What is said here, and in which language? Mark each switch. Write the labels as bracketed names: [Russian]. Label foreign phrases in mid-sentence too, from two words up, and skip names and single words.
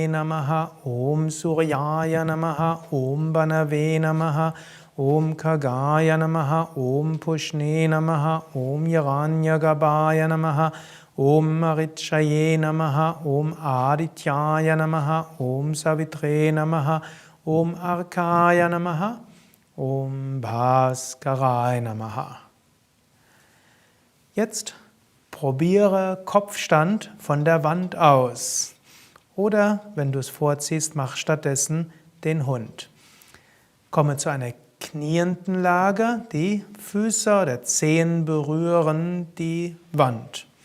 [Sanskrit] Namaha, Om Suryaya Namaha, Om Banave Namaha, Om Khagaya Namaha, Om Pushne Namaha, Om Hiranyagarbhaya Namaha, Om Marichaye Namaha, Om Adityaya Namaha, Om Savitre Namaha, Om Arkaya Namaha, Om Bhaskarai Namaha. [German] Jetzt probiere Kopfstand von der Wand aus. Oder, wenn du es vorziehst, mach stattdessen den Hund. Komme zu einer knienden Lage, die Füße oder Zehen berühren die Wand.